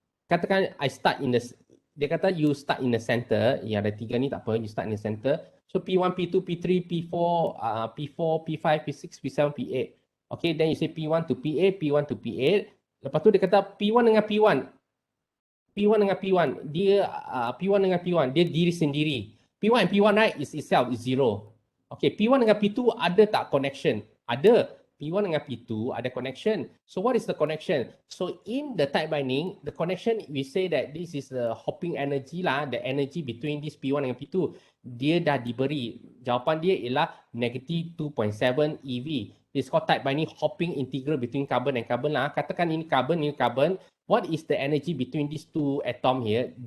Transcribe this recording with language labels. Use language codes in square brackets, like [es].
[ms] Katakan [en] I start in the, [ms] dia kata [en] you start in the center. [ms] Ya, ada 3 ni tak apa, [en] you start in the center. So P1, P2, P3, P4, P4, P5, P6, P7, P8. Okay, then you say P1 to P8, P1 to P8. [ms] Lepas tu dia kata P1 dengan P1. P1 dengan P1, dia P1 dengan P1, dia diri sendiri. [en] P1 and P1 right is itself is 0. [ms] Okay, P1 dengan P2 ada tak connection? Ada. P1 dengan P2 ada connection. [en] So what is the connection? So in the type binding, the connection we say that this is the hopping energy lah, the energy between this P1 dengan P2. [ms] Dia dah diberi. Jawapan dia ialah negative 2.7 EV. [en] It's called type binding hopping integral between carbon and carbon lah. [ms] Katakan ini carbon, ini carbon. [en] What is the energy between these two atom here?